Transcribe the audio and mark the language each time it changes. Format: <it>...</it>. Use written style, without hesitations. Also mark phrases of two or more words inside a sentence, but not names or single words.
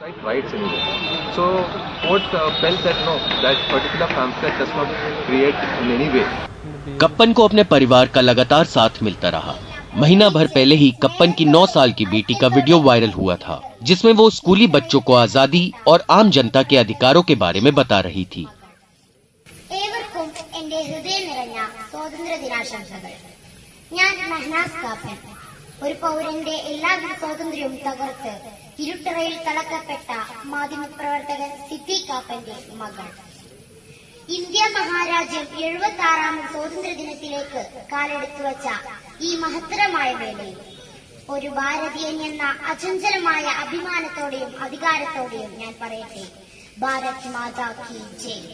<hi>कप्पन को अपने परिवार का लगातार साथ मिलता रहा। महीना भर पहले ही कप्पन की 9 साल की बेटी का वीडियो वायरल हुआ था जिसमें वो स्कूली बच्चों को आजादी और आम जनता के अधिकारों के बारे में बता रही थी।</hi> <ml>ഒരു പൗരന്റെ എല്ലാവിധ സ്വാതന്ത്ര്യവും തകർത്ത് ഇരുട്ടറയിൽ തളക്കപ്പെട്ട മാധ്യമപ്രവർത്തകൻ സിദ്ദീഖ് കാപ്പന്റെ മകൾ. ഇന്ത്യ മഹാരാജ്യം 76ാമത് സ്വാതന്ത്ര്യ ദിനത്തിലേക്ക് കാലെടുത്തു വച്ച ഈ മഹത്തരമായ വേളയിൽ ഒരു ഭാരതീയൻ എന്ന അചഞ്ചലമായ അഭിമാനത്തോടെയും അധികാരത്തോടെയും ഞാൻ പറയട്ടെ,</ml> <hi>भारत माता की जय.</hi>